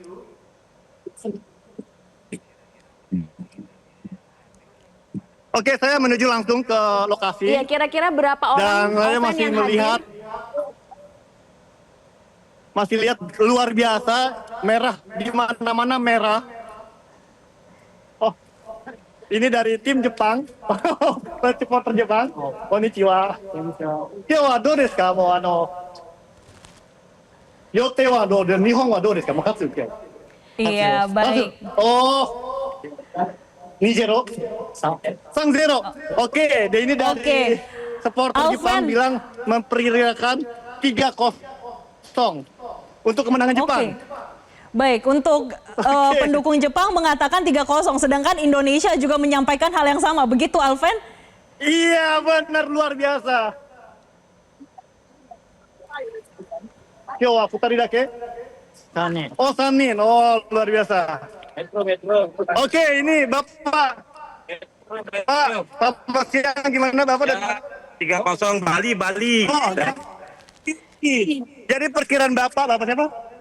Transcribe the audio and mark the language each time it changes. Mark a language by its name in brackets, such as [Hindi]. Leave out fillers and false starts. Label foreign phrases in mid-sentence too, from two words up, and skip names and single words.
[Indonesian] Oke, saya menuju langsung ke lokasi. Iya, kira-kira berapa Dan orang saya Alven masih yang melihat, hadir? masih lihat luar biasa, merah di mana-mana merah. Oh, ini dari tim Jepang, supporter Jepang. [Japanese] こんにちは。こんにちは. どうですか? もう予定はどうで、日本はどうですか? もう勝つって。 [Indonesian] Iya, baik. Oh, 2-0? 3-0. Oke, dan ini dari Oke. supporter Alven. Jepang bilang memperkirakan 3-0 untuk kemenangan Jepang. Oke. Baik, untuk pendukung Jepang mengatakan 3-0, sedangkan Indonesia juga menyampaikan hal yang sama. Begitu, Alven? Iya, benar, luar biasa. [Japanese] 今日は二人だけ? [Indonesian] Oh, 3 Oh, luar biasa. Oke, ini Bapak. Pak siang gimana Bapak? Ya, 3-0 Bali. Oh, jadi perkiraan Bapak siapa?